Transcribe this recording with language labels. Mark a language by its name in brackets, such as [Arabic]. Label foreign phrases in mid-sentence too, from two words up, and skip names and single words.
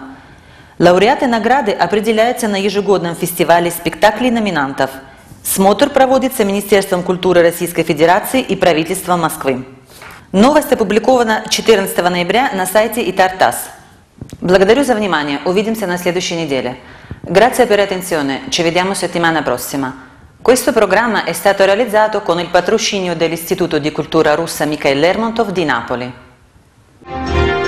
[Russian] Лауреаты награды определяются на ежегодном фестивале спектаклей номинантов. Смотр проводится Министерством культуры Российской Федерации и правительством Москвы. Новость опубликована 14 ноября на сайте Итар-ТАСС. Благодарю за внимание. Увидимся на следующей неделе. [Italian] Grazie per l'attenzione. Ci vediamo settimana prossima. Questo programma è stato realizzato con il patrocinio dell'Istituto di Cultura Russa Mikhail Lermontov di Napoli.